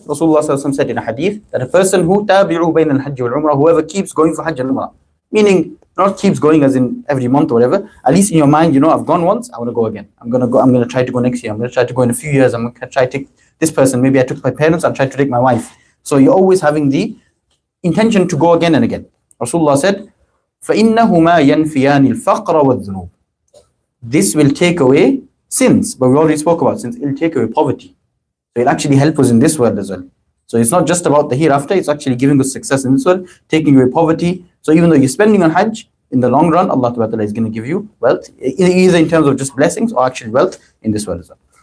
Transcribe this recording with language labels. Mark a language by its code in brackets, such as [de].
[en] Rasulullah sallallahu alaihi wasallam said in a hadith that a person who [ar] tabi'u bayn al-Hajj wal Umrah, [en] whoever keeps going for Hajj and Umrah, meaning not keeps going as in every month or whatever, at least in your mind, I've gone once, I want to go again. I'm going to try to go next year. I'm going to try to go in a few years. I'm going to try to take this person. Maybe I took my parents, I'll try to take my wife. So you're always having the intention to go again and again. Rasulullah said, [ar] فَإِنَّهُمَا يَنْفِيَانِ الْفَقْرَ وَالذُّنُوبِ. [en] This will take away sins, but we already spoke about sins. It'll take away poverty. So it'll actually help us in this world as well. So it's not just about the hereafter, it's actually giving us success in this world, taking away poverty. So even though you're spending on Hajj, in the long run, Allah Ta'ala is going to give you wealth, either in terms of just blessings or actually wealth in this world as well.